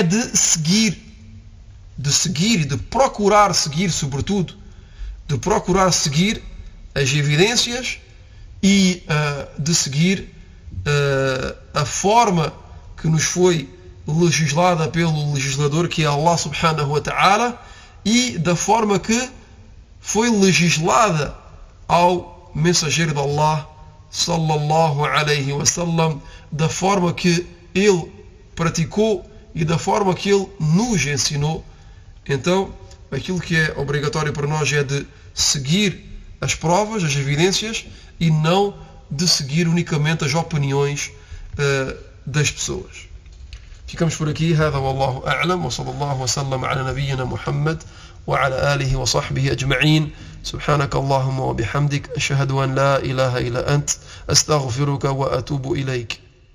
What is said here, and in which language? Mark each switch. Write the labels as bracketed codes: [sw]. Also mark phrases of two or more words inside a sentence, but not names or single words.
[pt] de seguir e de procurar seguir, sobretudo, de procurar seguir as evidências e de seguir a forma que nos foi legislada pelo legislador, que é Allah [ar] سبحانه وتعالى, [pt] e da forma que foi legislada ao mensageiro de Allah [ar] صلى الله عليه وسلم, [pt] da forma que ele praticou e da forma que ele nos ensinou. Então, aquilo que é obrigatório para nós é de seguir as provas, as evidências, e não de seguir unicamente as opiniões das pessoas. Ficamos por aqui. [ar] هذا والله أعلم وصلى الله وسلم على نبينا محمد وعلى آله وصحبه أجمعين. سبحانك اللهم وبحمدك أشهد أن لا إله إلا أنت أستغفرك وأتوب إليك.